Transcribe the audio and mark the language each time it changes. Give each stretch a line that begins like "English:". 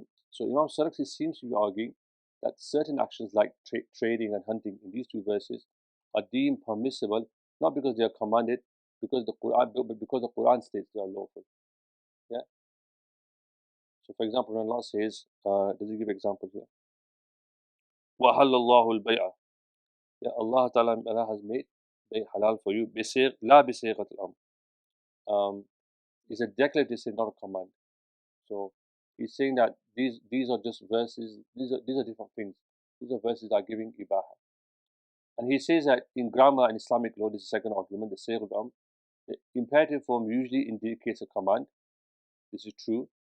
English: So Imam Sarakhsi seems to be arguing that certain actions like trading and hunting in these two verses are deemed permissible not because they are commanded, because the Quran states they are lawful. Yeah. So for example, when Allah says, does he give examples here?
Arabic: وَحَلَّ اللَّهُ الْبَيْعَ.
English: Yeah, Allah Ta'ala has made bay halal for you.
Arabic: La بِصِيغَةِ الْأَمْرِ.
English: It's a declarative sin, not a command. So he's saying that these are just verses. These are different things. These are verses that are giving ibaha. And he says that in grammar and Islamic law, this is the second argument, the Sayyid the imperative form usually indicates a command. This is true.